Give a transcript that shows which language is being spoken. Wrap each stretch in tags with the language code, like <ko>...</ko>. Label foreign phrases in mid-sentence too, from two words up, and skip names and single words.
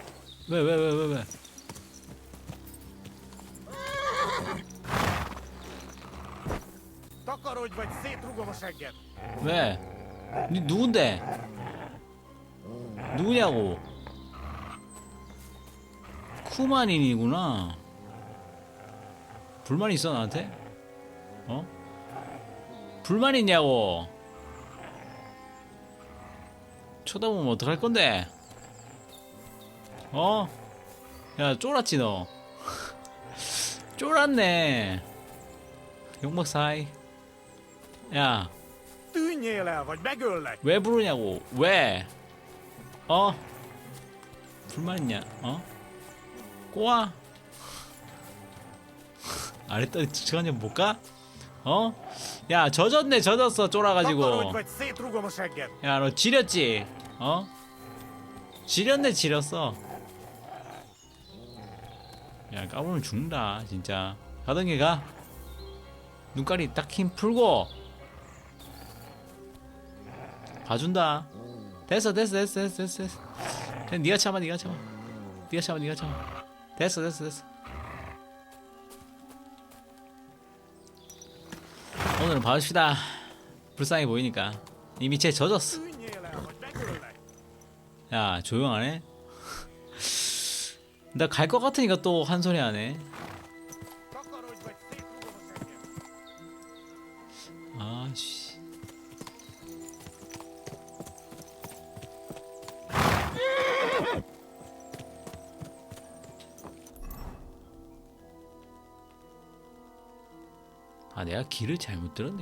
<ko>왜?</ko> <hu>Takarodj, vagy szétrugom a segged!</hu> <ko>왜? 니 누군데? 누구냐고? 쿠마닌이구나. 불만 있어 나한테? 어? 불만 있냐고? 쳐다보면 어떡할 건데? 어? 야, 쫄았지 너. 쫄았네. 욕먹사이. 야,</ko> <hu>Tűnjél el, vagy megöllek!</hu> <ko>왜 부르냐고? 왜? 어? 불만 있냐? 어? 꼬아? 아랬더니 주차장에 못 가? 어? 야, 젖었어 쫄아가지고.</ko> <hu>Takarodj, vagy szétrugom a segged!</hu> <ko>야, 너 지렸지? 어? 지렸어. 야, 까불면 죽는다 진짜. 가던 길 가. 눈깔이 딱 힘 풀고 봐준다. 됐어. 네가 참아. 됐어. 오늘은 봐줍시다. 불쌍해 보이니까. 이미 쟤 젖었어.</ko> <hu>Tűnjél el, vagy megöllek!</hu> <ko>야, 조용하네? 나 갈 것 같으니까 또 한 소리 하네. 아씨. 아, 내가 길을 잘못 들었네.</ko>